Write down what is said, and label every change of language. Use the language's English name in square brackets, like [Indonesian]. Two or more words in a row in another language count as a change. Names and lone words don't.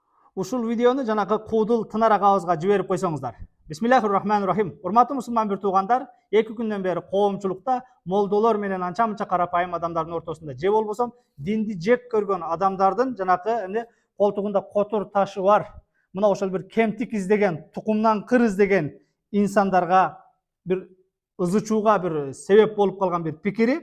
[Kyrgyz] Ушул видеону жанагы куудул тынарак абызга жиберип койсоңуздар. [Arabic] بسم الله الرحمن الرحيم. [Kyrgyz] Урматтуу мусулман бир туугандар, 2 күндөн бери коомчулукта молдолор менен анча мынча карапайым адамдардын ортосунда же болбосо динди жек көргөн адамдардын жанагы колтугунда котур ташы бар, мына ошол бир кемтик издеген, тукумдан кыр издеген инсандарга бир ызычууга бир себеп болуп калган бир пикири.